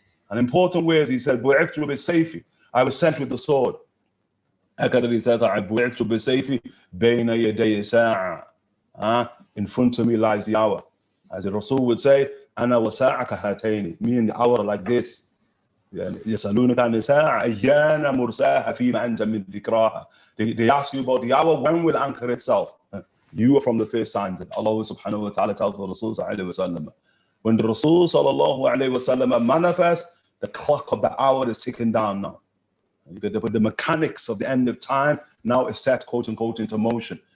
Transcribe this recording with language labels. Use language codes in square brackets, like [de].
[en] An important word, he said, [ar] bu'ithtu bi-sayfi. [en] I was sent with the sword. He says, [ar] bu'ithtu bi-sayfi bayna yaday sa'a. [en] In front of me lies the hour. As the Rasul would say, [ar] ana wa sa'aka hatayni. [en] Me and the hour like this. [ar] يسألونك عن الساعة أيان مرساها فيما أنت من ذكراها. [en] They ask you about the hour, when will anchor itself? You are from the first signs. And Allah subhanahu wa ta'ala tells the Rasul sallallahu alayhi wa sallam, when the Rasul sallallahu alayhi wa sallam manifests, the clock of the hour is ticking down now. The mechanics of the end of time now is set, quote unquote, into motion.